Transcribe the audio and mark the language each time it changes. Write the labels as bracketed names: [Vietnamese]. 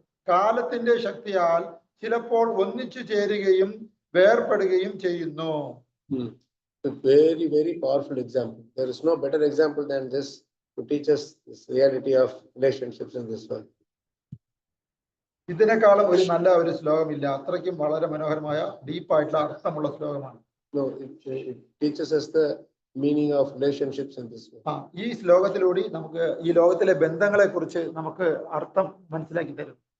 [Malayalam] കാലത്തിന്റെ ശക്തിയാൽ ചിലപ്പോൾ ഒന്നിച്ചു ചേരുകയും വേർപെടുകയും ചെയ്യുന്നു. [English] A very, very powerful example. There is no better example than this to teach us this reality of relationships in this world. [Malayalam] ഇതിനേക്കാളും ഒരു നല്ല ഒരു ശ്ലോകമില്ല. അത്രയ്ക്കും വളരെ മനോഹരമായ ഡീപ്പായിട്ടുള്ള അർത്ഥമുള്ള ശ്ലോകമാണ്. [English] No, it teaches us the meaning of relationships in this world. [Malayalam] ഈ ശ്ലോകത്തിലൂടെ നമുക്ക് ഈ ലോകത്തിലെ ബന്ധങ്ങളെ കുറിച്ച് നമുക്ക് അർത്ഥം മനസ്സിലാക്കി തരും.